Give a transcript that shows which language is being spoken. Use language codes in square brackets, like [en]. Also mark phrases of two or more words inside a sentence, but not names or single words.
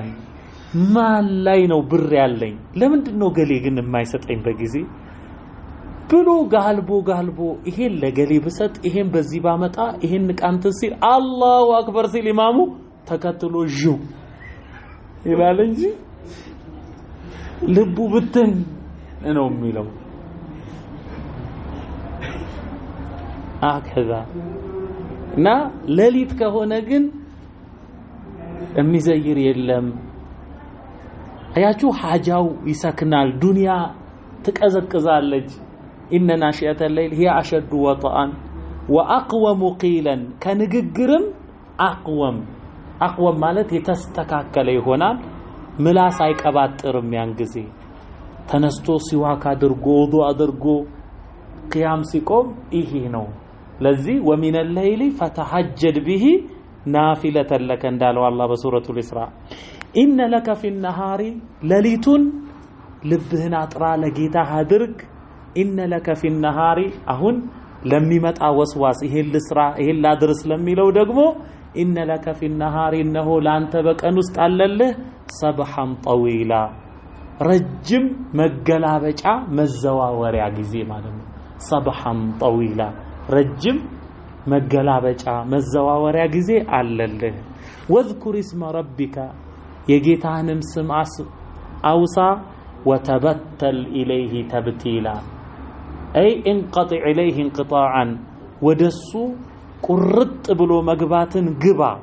[am] ማን ላይ ነው ብር ያለኝ ለምንድነው ገሌ ግን የማይሰጠኝ በጊዜ ብሎ ጋልቦ ይሄን ለገሌ ብሰጥ ይሄን በዚህ ባመጣ ይሄን ቃንተ ሲል [ar] الله أكبر [am] ሲል ኢማሙ ተከትሎ ጁ ይላል እንጂ ልቡ ብትን ነው የሚለው هكذا እና ሌሊት ከሆነ ግን የሚዘይር የለም አያችሁ ሐጃው ይሰክናል ዱንያ ትቀዘቅዛለች [ar] إن ناشئة الليل هي أشد وطئا وأقوم قيلا [am] كنغغرم أقوم ማለት የተስተካከለ ይሆናል ምላስ አይቀባጥርም ያን ጊዜ ተነስቶ ሲዋካ አድርጎ ወዶ አድርጎ قيام ሲቆም ይሄ ነው ለዚህ [ar] ومن الليل فتهجد به نافلة لك [am] እንዳለው አላህ በሱረቱ [ar] الإسراء إن لك في [am] النهار ليلቱን ልብህን አጥራ ለጌታ አድርግ [ar] إن لك في النهار [am] አሁን ለሚመጣ ወስዋስ ይሄን ልስራ ይሄን ላድርስ ለሚለው ደግሞ [ar] إن لك في النهار إنه [am] ላንተ በቀን ውስጥ አለልህ [ar] سبحا طويلا [am] ረጅም መገላበጫ መዘዋወሪያ ጊዜ ማለት ነው [ar] سبحا طويلا [am] ረጅም መገላበጫ መዘዋወሪያ ጊዜ አለልህ [ar] واذكر اسم ربك [am] የጌታህንም ስም አውሳ [ar] وتبتل إليه تبتيلا أي انقطع إليه انقطاعا [am] ወደሱ ቁርጥ ብሎ መግባትን ግባ